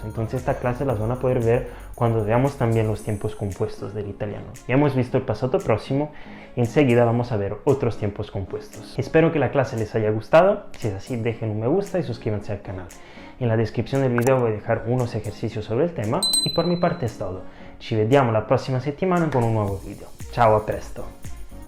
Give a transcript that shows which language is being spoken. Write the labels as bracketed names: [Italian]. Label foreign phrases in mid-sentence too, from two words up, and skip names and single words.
[Spanish] Entonces esta clase las van a poder ver cuando veamos también los tiempos compuestos del italiano. Ya hemos visto el pasado próximo, enseguida vamos a ver otros tiempos compuestos. Espero que la clase les haya gustado. Si es así, dejen un me gusta y suscríbanse al canal. En la descrizione del video voy a dejar unos ejercicios sobre el tema y por mi parte es todo. [Italian] Ci vediamo la prossima settimana con un nuovo video. Ciao, a presto!